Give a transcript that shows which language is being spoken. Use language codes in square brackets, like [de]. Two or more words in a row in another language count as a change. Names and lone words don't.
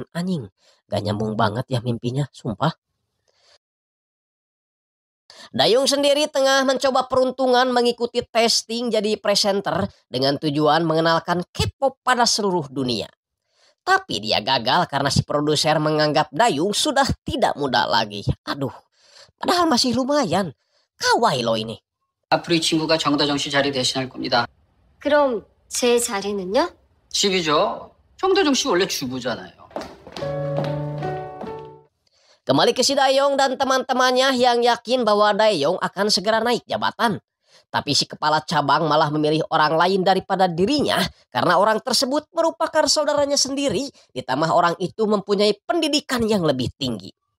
[id] Anjing, gak nyambung banget ya mimpinya, sumpah. Dayung sendiri tengah mencoba peruntungan mengikuti testing jadi presenter dengan tujuan mengenalkan K-pop pada seluruh dunia. Tapi dia gagal karena si produser menganggap Dayung sudah tidak muda lagi. Aduh, padahal masih lumayan. Kawaii lo ini. [ko] 앞으로 이 친구가 정다정 씨 자리 대신할 겁니다. 그럼 제 자리는요? 집이죠. 정대중 씨 원래 주부잖아요. [id] Kembali ke si Dayong dan teman-temannya yang yakin bahwa Dayong akan segera naik jabatan. Tapi si kepala cabang malah memilih orang lain daripada dirinya karena orang tersebut merupakan saudaranya sendiri, ditambah orang itu mempunyai pendidikan yang lebih tinggi.